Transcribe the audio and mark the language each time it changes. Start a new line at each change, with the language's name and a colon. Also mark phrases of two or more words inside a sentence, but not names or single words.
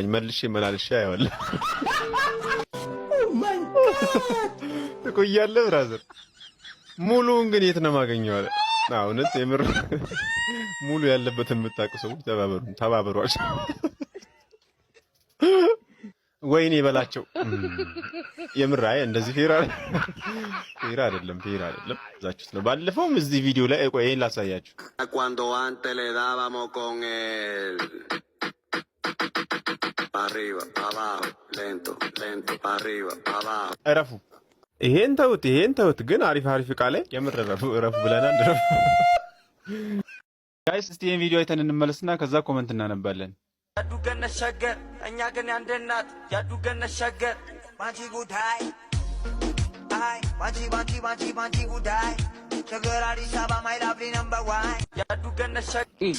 Amharic: መልሼ መላልሼ አየዋለሁ። ትቆያለህ ብራዘር። ሙሉውን ግን የት ነው የማገኘው አለ። እውነት የምር ሙሉ ያለበትን የምታውቁ ሰዎች ተባበሯቸው። ወይኔ በላቸው። የምር አይ እንደዚህ ፌር አይደለም። እዛችሁት ነው። ባለፈውም እዚህ ቪዲዮ ላይ ቆይ ይሄን ላሳያችሁ።
Spanish: cuando antes le dábamos con el arriba abajo lento para arriba abajo
Amharic: እረፉ። ይሄን ተውት። ግን አሪፍ ቃል ላይ የምር እረፉ ብለናል። እረፉ ጋይስ። እስቲ ይሄን ቪዲዮ አይተን እንመለስና ከዛ ኮሜንት እናነባለን። ያዱገነ ሸገር እኛ ግን ያንድ እናት ያዱገነ ሸገር ባንቺ ጉዳይ አይ ባንቺ ጉዳይ ሸገር አዲስ አበባ
English: my lovely number 1
Amharic: ያዱገነ ሸገር